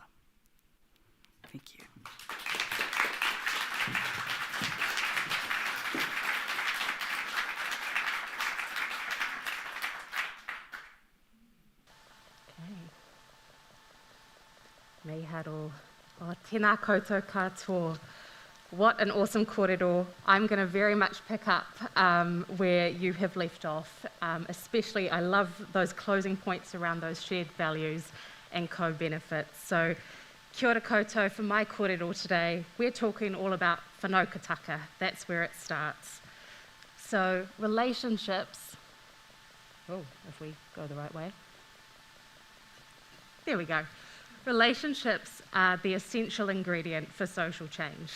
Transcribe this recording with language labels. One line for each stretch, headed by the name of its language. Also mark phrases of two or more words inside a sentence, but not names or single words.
English: Thank you.
Māori: Mei haro. O tēnā koutou katoa.
English: What an awesome kōrero. I'm going to very much pick up where you have left off. Especially, I love those closing points around those shared values and co-benefits. So,
Māori: kia ora koutou,
English: for my kōrero today, we're talking all about whanaukataka. That's where it starts. So, relationships. Oh, if we go the right way. There we go. Relationships are the essential ingredient for social change.